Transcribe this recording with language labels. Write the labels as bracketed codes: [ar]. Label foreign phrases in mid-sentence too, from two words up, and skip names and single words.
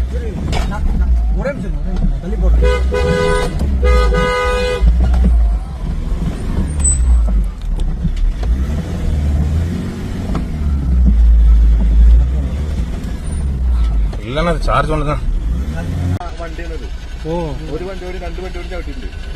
[ta] ஒரே நிமிஷம் தள்ளி போடுறேன். இல்லன்னா அது சார்ஜ் ஒண்ணுதான். ഓ [ml] ഒരു വണ്ടി ഒരു രണ്ട് വണ്ടി ഒരു ചവിട്ടിട്ടുണ്ട്.